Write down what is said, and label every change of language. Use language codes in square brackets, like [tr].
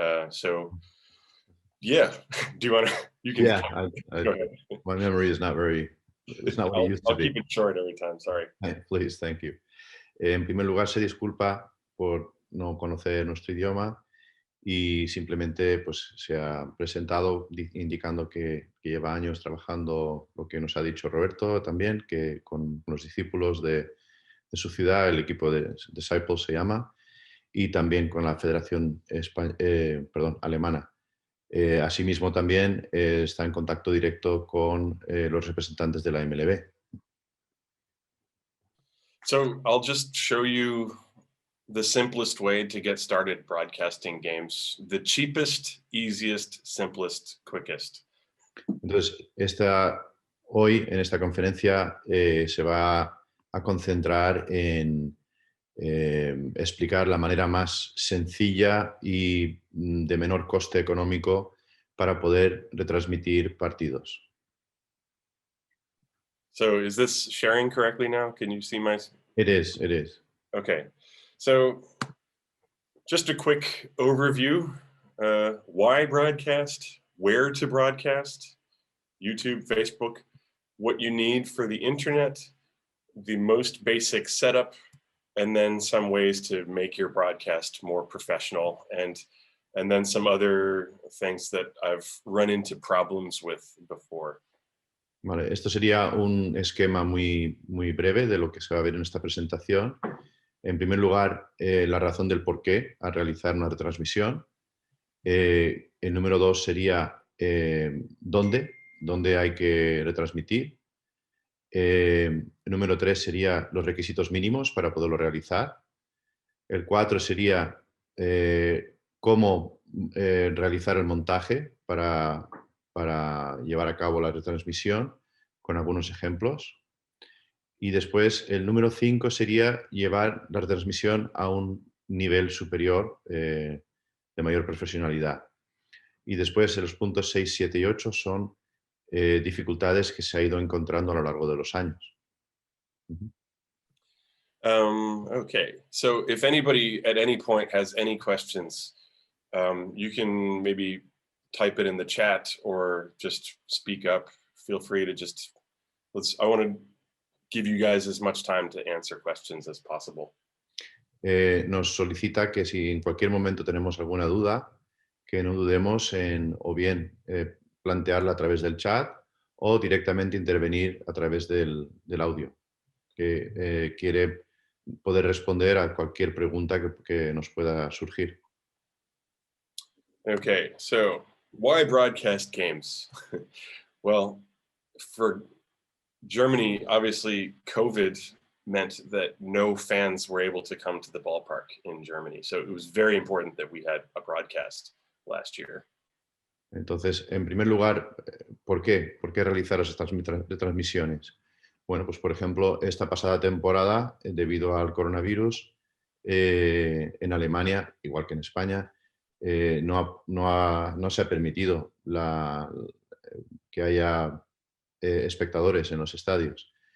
[en] So yeah, do you want to, you can go ahead. My memory is not very, it's not what it used to be. I'll keep it short every time, sorry. Please, thank you. [es] En primer lugar, se disculpa por no conocer nuestro idioma y simplemente pues, se ha presentado indicando que lleva años trabajando lo que nos ha dicho Roberto también, que con los discípulos de su ciudad, el equipo de Disciples se llama, y también con la Federación Alemana. Asimismo también está en contacto directo con los representantes de la MLB. [en] So I'll just show you the simplest way to get started broadcasting games. The cheapest, easiest, simplest, quickest. [es] Entonces, hoy en esta conferencia se va a concentrar en explicar la manera más sencilla y de menor coste económico para poder retransmitir partidos. [en] So is this sharing correctly now? Can you see my... It is. Okay. So just a quick overview. Why broadcast? Where to broadcast? YouTube, Facebook. What you need for the internet. The most basic setup. And then some ways to make your broadcast more professional. And then some other things that I've run into problems with before. [es] Vale, esto sería un esquema muy breve de lo que se va a ver en esta presentación. En primer lugar, la razón del por qué a realizar una retransmisión. El número 2 sería dónde hay que retransmitir. El número 3 sería los requisitos mínimos para poderlo realizar. El 4 sería cómo realizar el montaje para llevar a cabo la retransmisión con algunos ejemplos. Y después el número 5 sería llevar la retransmisión a un nivel superior de mayor profesionalidad. Y después los puntos 6, 7 y 8 son dificultades que se ha ido encontrando a lo largo de los años. [en] Okay, so if anybody at any point has any questions, you can maybe type it in the chat or just speak up. Feel free to just, I want to give you guys as much time to answer questions as possible. [es] Nos solicita que si en cualquier momento tenemos alguna duda, que no dudemos en o bien plantearla a través del chat o directamente intervenir a través del audio, que quiere poder responder a cualquier pregunta que nos pueda surgir. [en] Okay, so why broadcast games? Well, for Germany, obviously, COVID meant that no fans were able to come to the ballpark in Germany. So it was very important that we had a broadcast last year. [es] Entonces, en primer lugar, ¿por qué? ¿Por qué realizar estas retransmisiones? Bueno, pues por ejemplo, esta pasada temporada, debido al coronavirus, en Alemania, igual que en España, no se ha permitido que haya espectadores en los estadios.